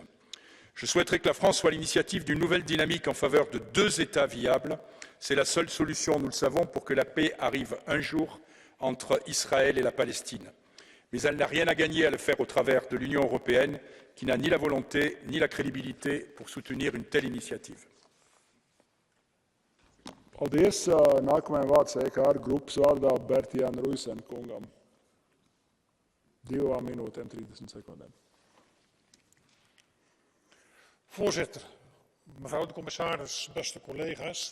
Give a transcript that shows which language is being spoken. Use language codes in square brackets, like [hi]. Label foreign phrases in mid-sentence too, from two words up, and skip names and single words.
[fr] Je souhaiterais que la France soit à l'initiative d'une nouvelle dynamique en faveur de 2 États viables. C'est la seule solution, nous le savons, pour que la paix arrive un jour entre Israël et la Palestine. Mais elle n'a rien à gagner à le faire au travers de l'Union européenne, qui n'a ni la volonté ni la crédibilité pour soutenir une telle initiative. [lv] Paldies. Nākamajam vārds EKR grupas vārdā Bertijāna Ruisen kungam. 2 minūtēm 30 sekundēm. [nl] Voorzitter, mevrouw de commissaris, beste collega's.